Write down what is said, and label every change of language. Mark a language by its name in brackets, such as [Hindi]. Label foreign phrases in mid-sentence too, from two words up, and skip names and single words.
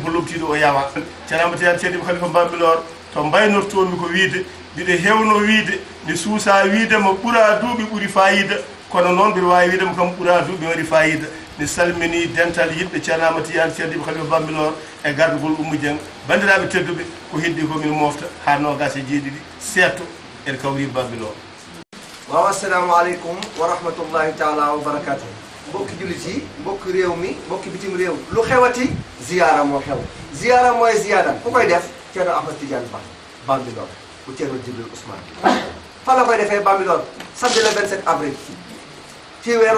[Fula] ko lobtiɗo o yawa ceerno Amadou Tidiani Ceerno Khalifa Bambilor to mbaynortomi ko wiide mbiɗa hewno wiide mi suusa wiidema ɓuura duuɓi ɓuuri fayida kono noon mbiɗa wawi wiidema kam ɓuura duuɓi waɗi fayida mi salmini dental yiɗɓe ceerno Amadou Tidiani Ceerno Khalifa Bambilor e gardugol Oumou Dieng bandiraɓe tedduɓe ko heddi ko min mofta ha nogas e jeeɗiɗi setto en kawri Bambilor. [Wolof] waaw [Arabic] السلام عليكم و رحمة الله تعالى و بركاته [Wolof] mbokki jullit yi mbokki réew mi mbokki bitim réew lu xewati ziyara moo xew ziyara mooy ziyada ku koy def ceerno Ahmad Tidiane Ba Bambilor bu ceerno Djibril Ousmane fa la koy defee Bambilor [French] samedi le 27 avril [Wolof] ci weeru